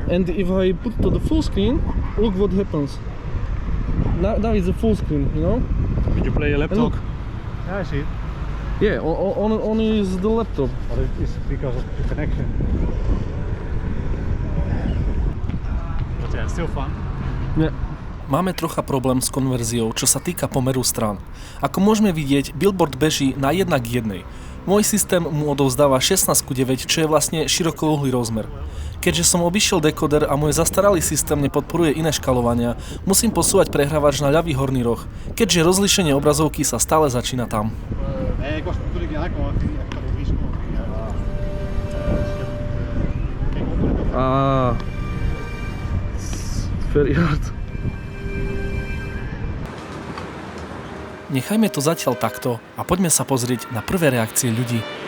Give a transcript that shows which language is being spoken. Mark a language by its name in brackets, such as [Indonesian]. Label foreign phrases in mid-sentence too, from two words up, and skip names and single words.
[English] And if I put to the full screen, look what happens. Now it's a full screen, you know? Did you play a laptop? Look. Yeah, I see it. Yeah, only is the laptop. But it is because of the connection. But yeah, it's still fun. Yeah. [Slovak] Máme trocha problém s konverziou, čo sa týka pomeru strán. Ako môžeme vidieť, billboard beží na 1:1. Môj systém mu odovzdáva 16:9, čo je vlastne širokouhlý rozmer. Keďže som obišiel dekoder a môj zastaralý systém nepodporuje iné škalovania, musím posúvať prehrávač na ľavý horný roh, keďže rozlíšenie obrazovky sa stále začína tam. [Dutch] Nee, ik was natuurlijk ja, ik had het risico. [English] Very hard. [Slovak] Nechajme to zatiaľ takto a poďme sa pozrieť na prvé reakcie ľudí.